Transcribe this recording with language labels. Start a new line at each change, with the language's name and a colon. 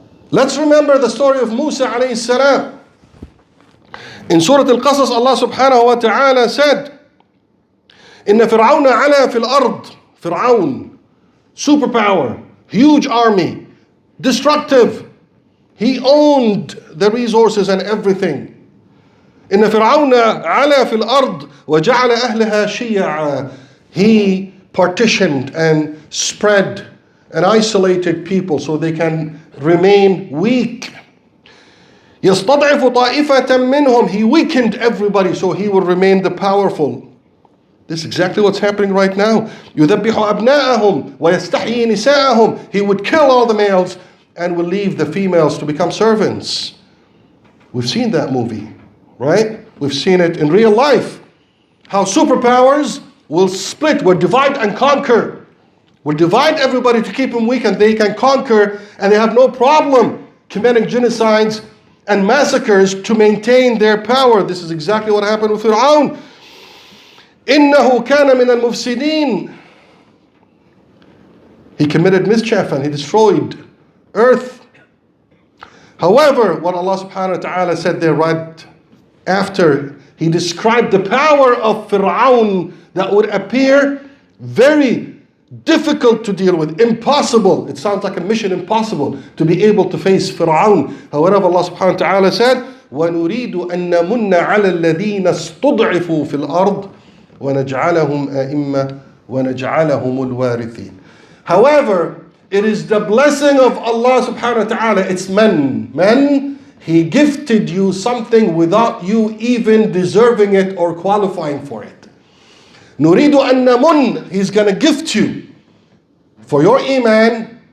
English: Let's remember the story of Musa alayhi salam. In Surah Al-Qasas, Allah subhanahu wa ta'ala said,
Arabic: إن فرعون علا في الأرض.
English: Fir'aun, superpower, huge army, destructive. He owned the resources and everything.
Arabic: إن فرعون علا في الأرض وجعل أهلها شيعا.
English: He partitioned and spread and isolated people so they can remain weak.
Arabic: يستضعف طائفة منهم.
English: He weakened everybody so he will remain the powerful. This is exactly what's happening right now.
Arabic: يذبح أبناءهم ويستحيي نساءهم.
English: He would kill all the males and will leave the females to become servants. We've seen that movie, right? We've seen it in real life. How superpowers will split, will divide and conquer. will divide everybody to keep them weak, and they can conquer, and they have no problem committing genocides and massacres to maintain their power. This is exactly what happened with Fir'aun.
Arabic: إِنَّهُ كَانَ مِنَ الْمُفْسِدِينَ.
English: He committed mischief and he destroyed earth. However, what Allah subhanahu wa ta'ala said there right after he described the power of Fir'aun that would appear very difficult to deal with, impossible. It sounds like a mission impossible to be able to face Fir'aun. However, Allah subhanahu wa ta'ala said,
Arabic: وَنُرِيدُ أَن نَمُنَّ عَلَى الَّذِينَ اسْتُضْعِفُوا فِي الْأَرْضِ وَنَجْعَلَهُمْ أَئِمَّةً وَنَجْعَلَهُمُ الْوَارِثِينَ.
English: However, it is the blessing of Allah subhanahu wa ta'ala. It's man. He gifted you something without you even deserving it or qualifying for it.
Arabic: نُرِيدُ أَن نَمُنَّ.
English: He's going to gift you for your iman.